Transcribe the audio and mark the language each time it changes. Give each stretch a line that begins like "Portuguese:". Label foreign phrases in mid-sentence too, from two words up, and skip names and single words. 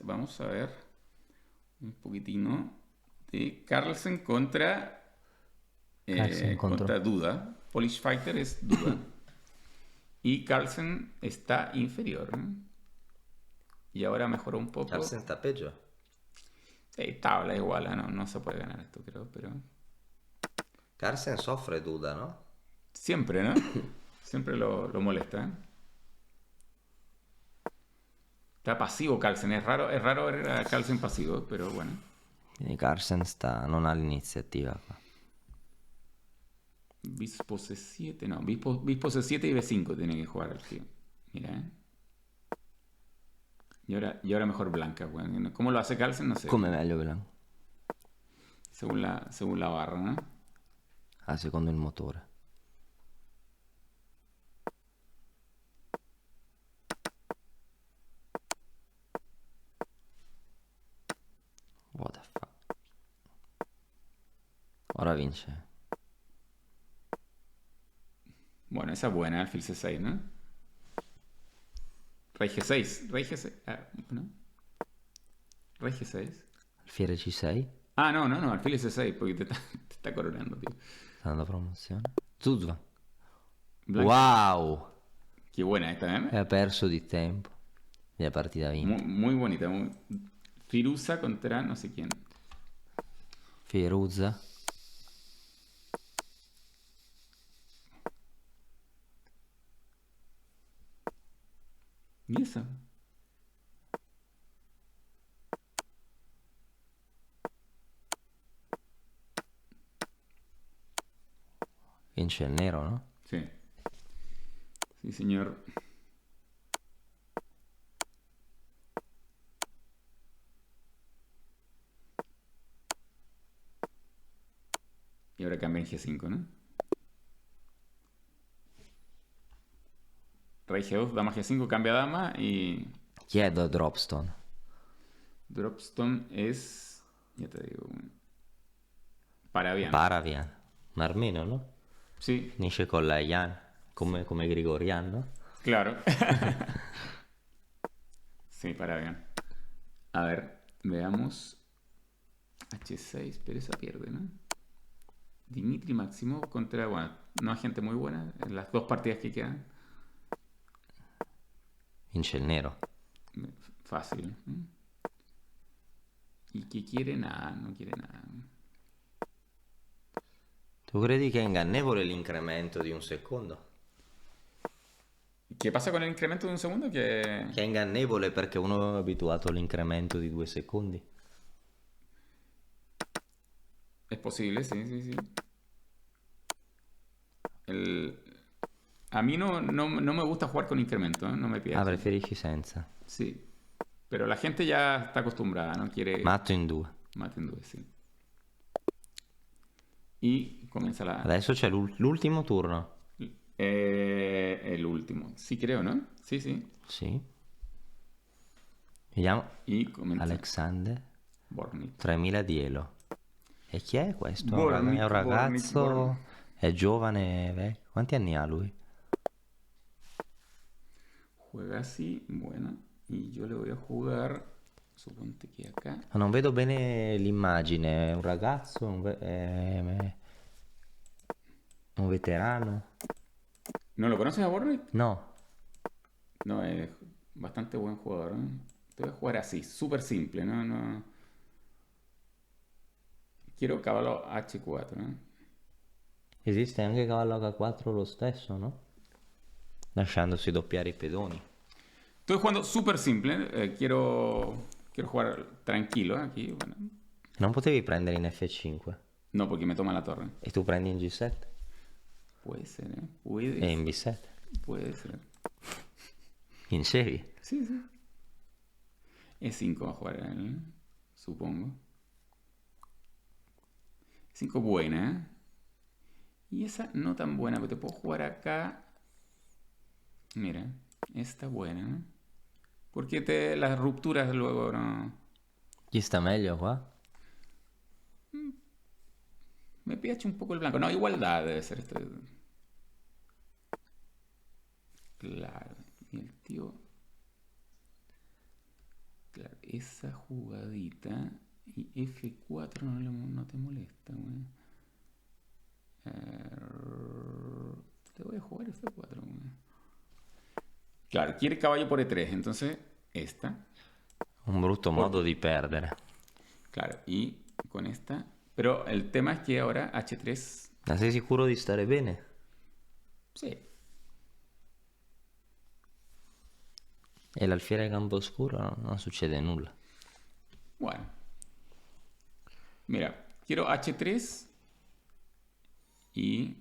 Spanish: Vamos a ver un poquitino de Carlsen contra, Carlsen contra Duda.
English: Polish Fighter
Spanish: es Duda. Y Carlsen está inferior, ¿no? Y ahora mejoró un poco.
Italian: Carlsen sta peggio.
Spanish: Sí, tabla igual, ¿eh? No, no se puede ganar esto, creo, pero...
Italian: Carlsen soffre Duda, no?
Spanish: Siempre, ¿no? Siempre lo molesta, ¿eh? Está pasivo Carlsen, es raro ver a Carlsen pasivo, pero bueno.
Italian: Quindi Carlsen non ha l'iniziativa qua.
Spanish: Bispo C7, no, Bispo C7 y B5 tiene que jugar el tío. Mira, ¿eh? Y ahora mejor blanca, bueno. ¿Cómo lo hace Carlsen? No sé.
Italian: Come meglio Blanc?
Spanish: Según la barra, ¿no?
Italian: Ah, secondo il motore.
English: What the fuck?
Italian: Ora vince.
Spanish: Bueno, esa es buena, alfil C6, ¿no? Rey G6. Rey G6. Ah, ¿no? Rey G6.
Italian: Alfiere C6.
Spanish: Ah, no, alfil C6, porque te está coronando, tío.
Italian: Sta dando promozione. Zuzva.
Spanish: Blanca. Wow! Qué buena esta, ¿eh?
Italian: E ha perso di tempo. E la partita vinta.
Spanish: Muy bonita. Firuza contra no sé quién. Firuza. ¿Y eso?
Italian: Vince il nero, no?
Spanish: Sí. Sí, señor. Y ahora cambia en G5, ¿no? Rey G2, dama G5, cambia dama y...
Italian: Chi è da Dropstone?
Spanish: Dropstone es... Ya te digo... Parabian.
Italian: Paravian. Un armeno, no?
Spanish: Sí,
Italian: Finisce con la Ian. Come Grigorian, no?
Spanish: claro. Sí, Parabian. A ver, veamos. H6, pero esa pierde, ¿no? Dimitri Maximov contra... Bueno, no hay gente muy buena en las dos partidas que quedan.
Italian: Vince il nero.
Spanish: Fácil.
Italian: Il che
Spanish: quiere nada, non quiere nada.
Italian: Tu credi che è ingannevole l'incremento di un secondo? Che passa con l'incremento di un secondo? Che è ingannevole perché uno è abituato all'incremento di 2 secondi. È possibile, sì, sì, sì.
Spanish: A mí no me gusta jugar con incremento, no me Ah,
Italian: piace. preferisci senza.
Spanish: Sí, pero la gente ya está acostumbrada, no quiere
Italian: Matto in 2.
Spanish: mate en due, sí. Y comienza la...
Italian: Adesso c'è l'ultimo turno.
Spanish: El último. Sí, creo, ¿no? Sí, sí.
Italian: Sì. Vediamo.
Spanish: Y comienza Alexander. Borgnick.
Italian: 3000 di elo. E chi è questo? Borgnick, È un ragazzo? Borgnick. È giovane? Quanti anni ha lui?
Spanish: Juega así, bueno. Y yo le voy a jugar, suponte que acá.
Italian: Ma non vedo bene l'immagine. È un ragazzo? Un veterano?
Spanish: ¿No lo conoces a Borgnick? No. No, es bastante buen jugador, ¿eh? Te voy a jugar así, súper simple, ¿no? No. Quiero cavallo H4, ¿eh?
Italian: Esiste anche cavallo H4 lo stesso, no? Lasciandosi doppiare i pedoni.
Spanish: Estoy jugando súper simple, quiero jugar tranquilo aquí. Bueno.
Italian: Non potevi prendere in F5
Spanish: No, porque me toma la torre.
Italian: e tu prendi in G7
Spanish: Puede ser, ¿eh? Puede,
Italian: e in B7.
Spanish: puede ser.
Italian: Vincevi.
Spanish: Sí, sí. E5 va a jugar él, supongo. E5 buena, ¿eh? Y esa no tan buena, porque te puedo jugar acá. Mira, esta buena, ¿no? Porque las rupturas luego no...
Italian: Chi sta meglio qua?
Spanish: Me piace un poco el blanco. No, igualdad debe ser esto. Claro. Y el tío... Claro, esa jugadita... Y F4 no te molesta, güey. Te voy a jugar F4, güey. Claro, quiere caballo por E3, entonces esta.
Italian: Un brutto modo di perdere.
Spanish: Claro, y con esta. Pero el tema es que ahora H3.
Italian: Ma sei sicuro di stare bene?
Spanish: Sí.
Italian: E l'alfiere campo oscuro non succede nulla.
Spanish: Bueno. Mira, quiero H3 y